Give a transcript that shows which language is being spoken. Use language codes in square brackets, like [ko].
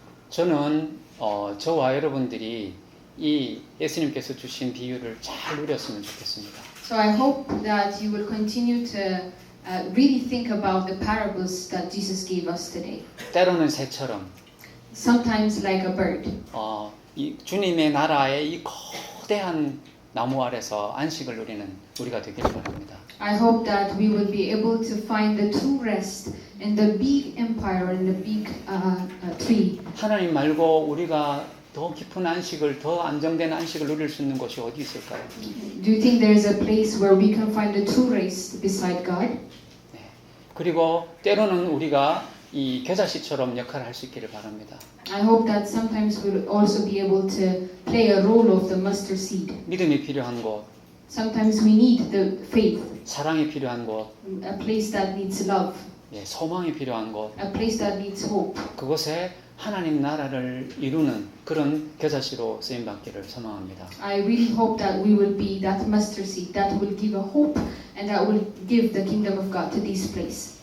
[ko] 저는 저와 여러분들이 이 예수님께서 주신 비유를 잘 누렸으면 좋겠습니다. [en] So I hope that you will continue to really think about the parables that Jesus gave us today. [ko] 때로는 새처럼 [en] Sometimes like a bird. [ko] 이 주님의 나라의 이 거대한 나무 아래서 안식을 누리는 우리가 되기를 바랍니다. [en] I hope that we will be able to find the true rest in the big empire, in the big tree. [ko] 하나님 말고 우리가 더 깊은 안식을, 더 안정된 안식을 누릴 수 있는 곳이 어디 있을까요? [en] Do you think there is a place where we can find the true rest beside God? [ko] 네. 그리고 때로는 우리가 이 겨자씨처럼 역할을 할 수 있기를 바랍니다. [en] I hope that sometimes we'll also be able to play a role of the mustard seed. [ko] 믿음이 필요한 곳, [en] Sometimes we need the faith, [ko] 사랑이 필요한 곳, [en] a place that needs love, [ko] 소망이 필요한 곳, [en] a place that needs hope. [ko] 그곳에 하나님 나라를 이루는 그런 겨자씨로 쓰임 받기를 소망합니다. [en] I really hope that we will be that mustard seed that will give a hope and that will give the kingdom of God to this place.